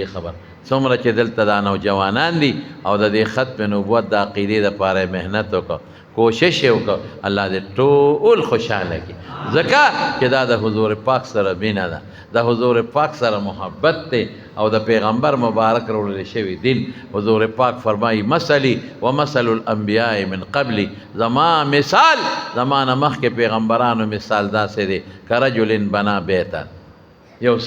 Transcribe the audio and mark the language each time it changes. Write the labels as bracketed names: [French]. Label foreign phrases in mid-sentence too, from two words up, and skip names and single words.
[Pashto] خبر څومره چې دلته دا نوجوانان دي او د دې ختم نبوت د عقیدې دپاره محنت وکړه کوشش یې وکړه الله دې ټول خوشحاله کړي ځکه چې دا د حضور پاک سره مینه ده د حضور پاک سره محبت دی او د پیغمبر مبارک راوړل شوی دین حضور پاک فرمایي [Arabic] مثلی و مثل الانبیاء من قبلی [Pashto] زما مثال زمانه مخکې پیغمبرانو مثال داسې دی [Arabic] کرجل بنا بیتا [Pashto] یو